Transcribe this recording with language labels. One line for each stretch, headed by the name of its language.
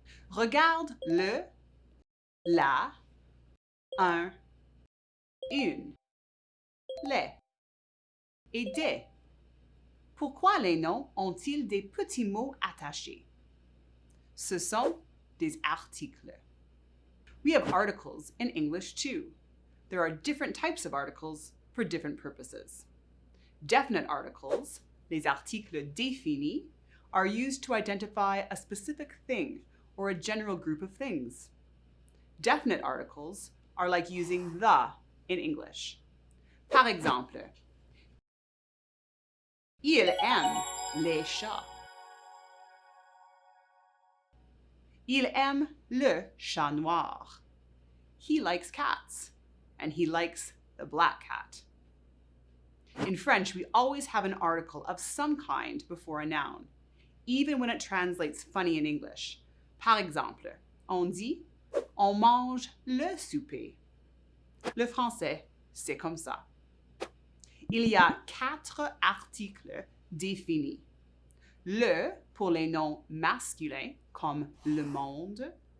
French: Regarde le, la, un, une, les et des. Pourquoi les noms ont-ils des petits mots attachés? Ce sont des articles.
English: We have articles in English too. There are different types of articles for different purposes. Definite articles,
French: les articles définis,
English: are used to identify a specific thing or a general group of things. Definite articles are like using the in English.
French: Par exemple, il aime les chats. Il aime le chat noir.
English: He likes cats, and he likes the black cat. In French, we always have an article of some kind before a noun, even when it translates funny in English.
French: Par exemple, on dit « on mange le souper ». Le français, c'est comme ça. Il y a 4 articles définis. Le pour les noms masculins comme le monde.